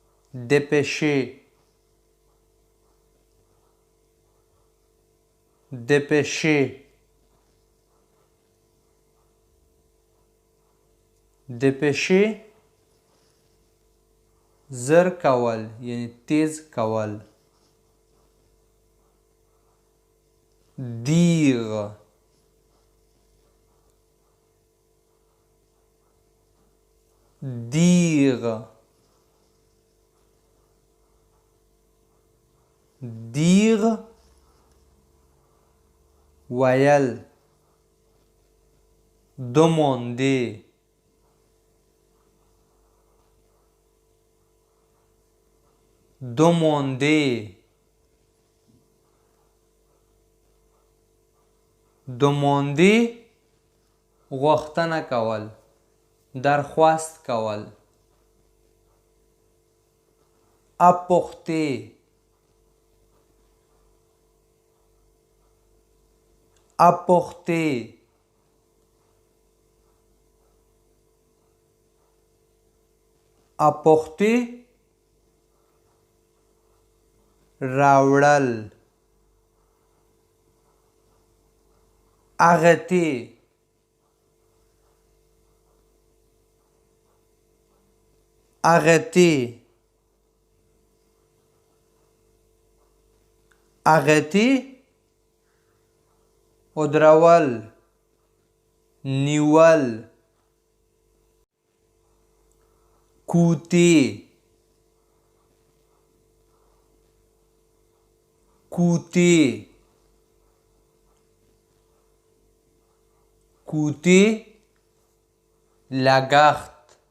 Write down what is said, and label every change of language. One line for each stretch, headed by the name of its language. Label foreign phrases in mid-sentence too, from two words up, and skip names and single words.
French: dépêcher, dépêcher, dépêcher
Pashto: زر کول یعنی تیز کول.
French: dire, dire, dire ویل. demander, demander, demander
Pashto: غوښتنه کول، درخواست کول.
French: apporter, apporter, apporter راوړل. arrêter, arrêter, arrêter
Pashto: ودرول، نیول.
French: coûter, coûter, coûter لګښت.